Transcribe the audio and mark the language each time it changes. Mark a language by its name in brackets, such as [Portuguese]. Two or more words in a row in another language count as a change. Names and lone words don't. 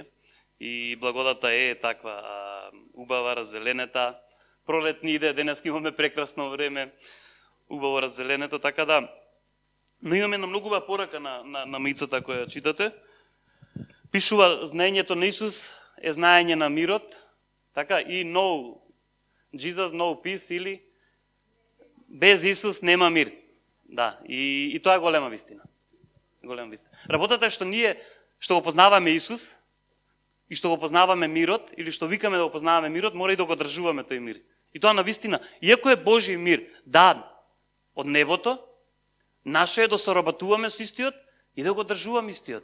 [Macedonian] И благодата е таква убава, раззеленета. Пролет ни иде, денес имаме прекрасно време, убаво раззеленето, така да. Но имаме една многу убава порака на маицата која читате. Пишува знаењето на Исус е знаење на мирот, така и [English] no Jesus, no peace [Macedonian] или без Исус нема мир. Да, и тоа е голема вистина. Голема вистина. Работата е што ние што го познаваме Исус и што го познаваме мирот или што викаме да го познаваме мирот, мора и да го одржуваме тој мир. И тоа на вистина, иако е Божи мир, дан од небото, наше е да соработуваме со истиот и да го одржуваме истиот.